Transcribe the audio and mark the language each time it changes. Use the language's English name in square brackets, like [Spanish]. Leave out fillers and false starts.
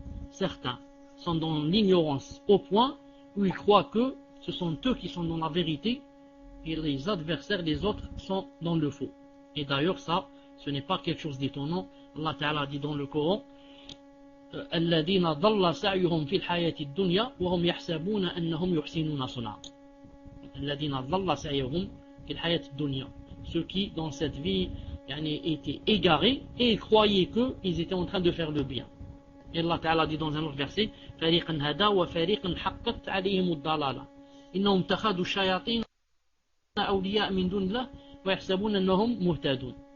[French] Certains sont dans l'ignorance au point où ils croient que ce sont eux qui sont dans la vérité et les adversaires, les autres, sont dans le faux. Et d'ailleurs, ça, ce n'est pas quelque chose d'étonnant. Allah Ta'ala dit dans le Coran, [Arabic] الذين ضل سعيهم في الحياة الدنيا وهم يحسبون أنهم يحسنون صنعا. الذين ضل سعيهم في الحياة الدنيا. [French] Ceux qui, dans cette vie, étaient égarés et ils croyaient qu'ils étaient en train de faire le bien. Et Allah Ta'ala dit dans un autre verset [Arabic] فريقا هدى وفريقا حقت عليهم الضلالة إنهم اتخذوا الشياطين أولياء من دون الله ويحسبون أنهم مهتدون.